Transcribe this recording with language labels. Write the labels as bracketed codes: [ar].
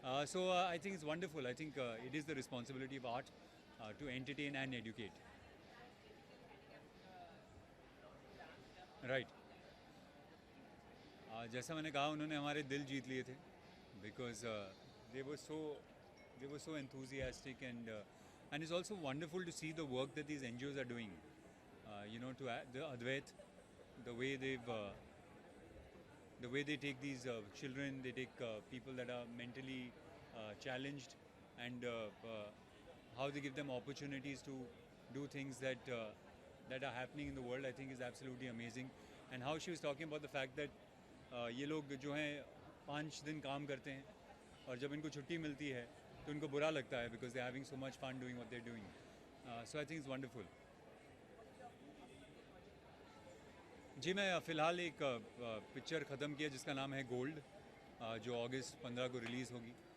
[en] So I think it's wonderful. I think it is the responsibility of art to entertain and educate. Right [hi] जैसा मैंने कहा उन्होंने हमारे दिल जीत लिए थे [en] Because they were so enthusiastic and it's also wonderful to see the work that these NGOs are doing. To the Advait, the way they take these children, they take people that are mentally challenged, and how they give them opportunities to do things that are happening in the world. I think is absolutely amazing. And how she was talking about the fact that [hi] ये लोग जो हैं 5 दिन काम करते हैं और जब इनको छुट्टी मिलती है तो उनको बुरा लगता है [en] Because they are having so much fun doing what they are doing. So I think it's wonderful. [hi] जी मैं फ़िलहाल एक पिक्चर ख़त्म किया जिसका नाम है गोल्ड, जो अगस्त 15 को रिलीज़ होगी.